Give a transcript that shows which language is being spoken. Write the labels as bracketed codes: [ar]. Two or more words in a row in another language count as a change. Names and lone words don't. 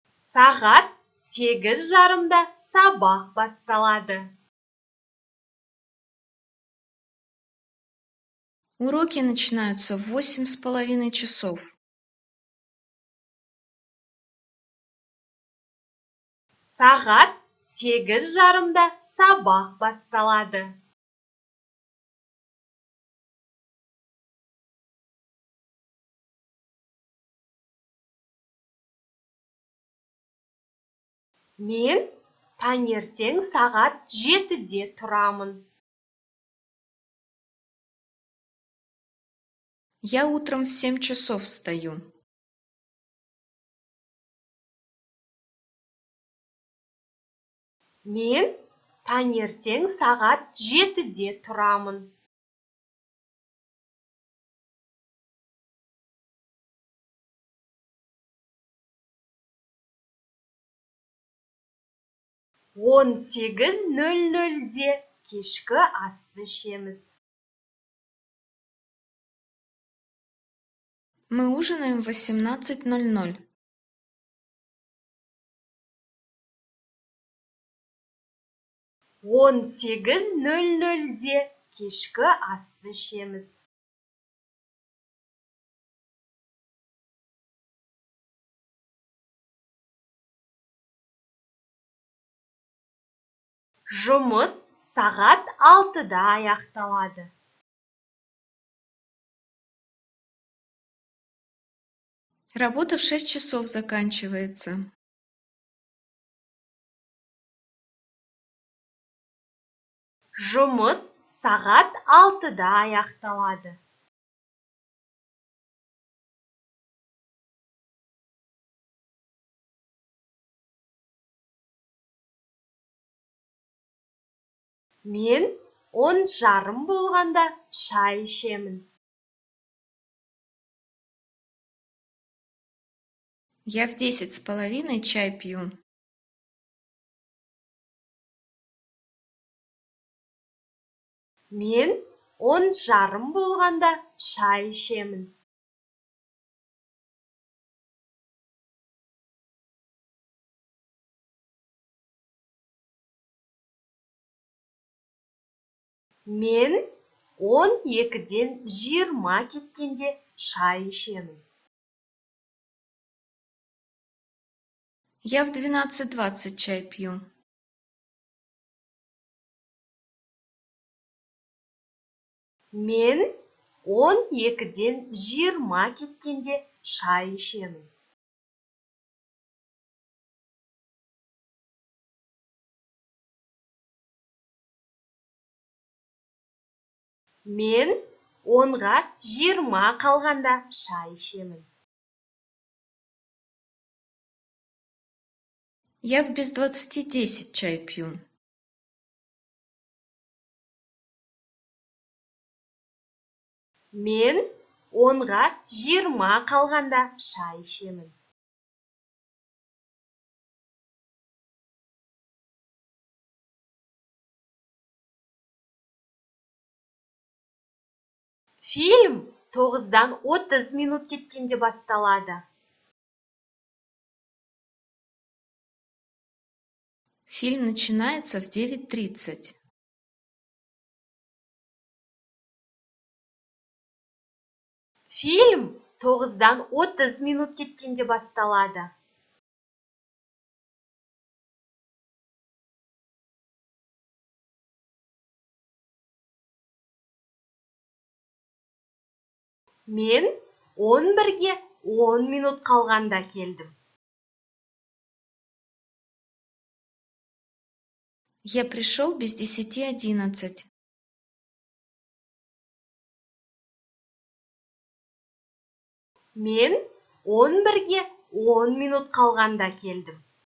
[kk] Сағат 8:30-да сабақ басталады. [ru] Уроки начинаются в 8:30 часов. [kk] Сағат 8:30-да сабақ басталады. Мен таңертең сағат 7-де тұрамын. [ru] Я утром в 7 часов встаю. [kk] Мен таңертең сағат 7-де тұрамын. Он 8:00-де кешкі асты ішеміз. [ru] Мы ужинаем в 18:00. [kk] Он 8:00-де кешкі асты ішеміз. Жұмыс сағат 6-да аяқталады. [ru] Работа в 6 часов заканчивается. [kk] Жұмыс сағат 6-да аяқталады. Мен 10:30 болғанда шай ішемін. [ru] Я в 10:30 чай пью. [kk] Мен 10:30 болғанда шай ішемін. Мен 12-ден 20 кеткенде шай ішемін. [ru] Я в 12:20 чай пью. [kk] Мен 12-ден 20 кеткенде шай ішемін. Мен 10-ға 20 қалғанда шай ішемін. [ru] Я в без 20:10 чай пью. [kk] Мен 10-ға 20 қалғанда шай ішемін. Фильм 9-дан 30 минут кеткенде басталады. [ru] Фильм начинается в 9:30. [kk] Фильм 9-дан 30 минут кеткенде басталады. Мен 11-ге 10 минут қалғанда келдім. [ru] Я пришел без 10:11. [kk] Мен 11-ге 10 минут қалғанда келдім.